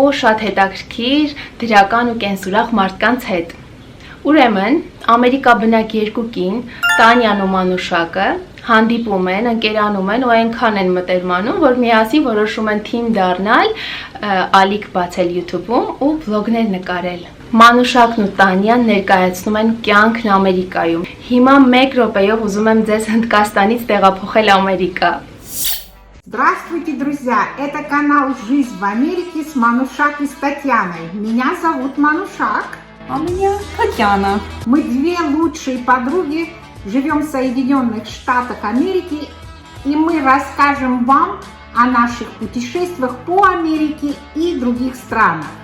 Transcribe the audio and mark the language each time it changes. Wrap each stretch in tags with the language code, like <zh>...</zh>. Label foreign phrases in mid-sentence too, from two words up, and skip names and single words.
<hy>շատ հետաքրքիր դրական ու կենսուրախ մարդկանց հետ։ Ուրեմն, ամերիկաբնակ երկու կին, Տանյան ու Մանուշակը, հանդիպում են, ընկերանում են ու այնքան են մտերմանում, որ միասին որոշում են թիմ դառնալ, ալիք բացել YouTube-ում ու վլոգներ նկարել։ Մանուշակն ու Տանյան ներկայացնում են կյանքն Ամերիկայում։ Հիմա 1 րոպեով ուզում եմ ձեզ Հնդկաստանից տեղափոխել Ամերիկա։</hy> <ru>Здравствуйте, друзья! Это канал «Жизнь в Америке» с Манушак и с Татьяной. Меня зовут Манушак. А меня Татьяна. Мы две лучшие подруги, живем в Соединенных Штатах Америки, и мы расскажем вам о наших путешествиях по Америке и других странах.</ru>